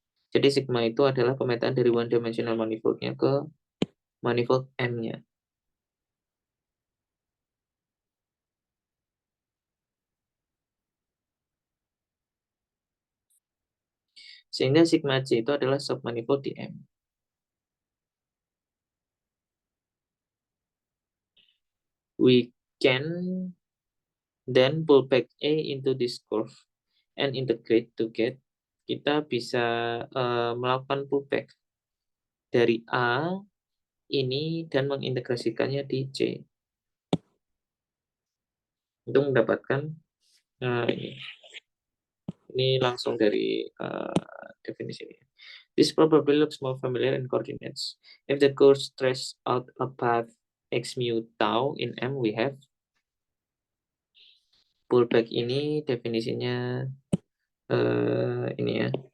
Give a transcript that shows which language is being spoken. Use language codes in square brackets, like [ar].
[id] Jadi sigma itu adalah pemetaan dari one-dimensional manifoldnya ke manifold M-nya. Sehingga sigma C itu adalah submanifold di M. [en] We can then pull back A into this curve and integrate to get. [id] Kita bisa melakukan pullback dari A ini dan mengintegrasikannya di C. Untuk mendapatkan ini langsung dari definisi ini. [en] This probably looks more familiar in coordinates. If the curve traces out a path x mu tau in M, we have pullback [id] ini definisinya ini ya.